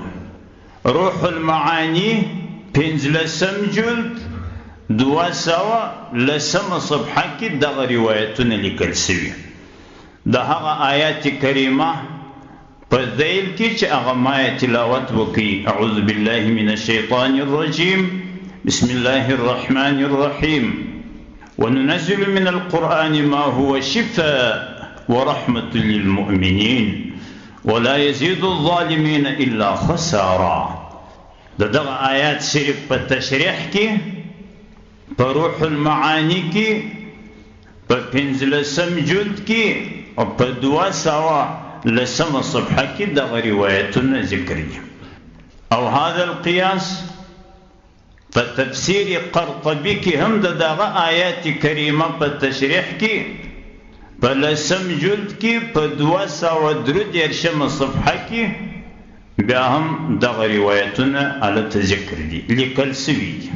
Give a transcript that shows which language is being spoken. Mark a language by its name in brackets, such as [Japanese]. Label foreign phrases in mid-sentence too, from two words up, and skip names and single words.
[Pashto] روح المعانی 15 جلد 210 صفحه کې دغه روایتونه لیکل سوي. د هغه آیات کریمه په ذیل کې چې هغه ما تلاوت وکړي، [Arabic] اعوذ بالله من الشیطان الرجیم، بسم الله الرحمن الرحیم، وننزل من القرآن ما هو شفاء ورحمة للمؤمنين ولا يزيد الظالمين إلا خسارا. [Pashto] دغه آیات شریف په تشریح کې په روح المعانی کې په 15 جلد کې او په 210 صفحه کې دغه روایتونه ذکر دي. او [Arabic] هذا القياس [Pashto] په تفسیر قرطبي کې هم دغه آیات کریمه په تشریح کې په 10 جلد کې په 213 صفحه کې بیا هم دغه روایتونه الته ذکر دي، لیکل سوي دي.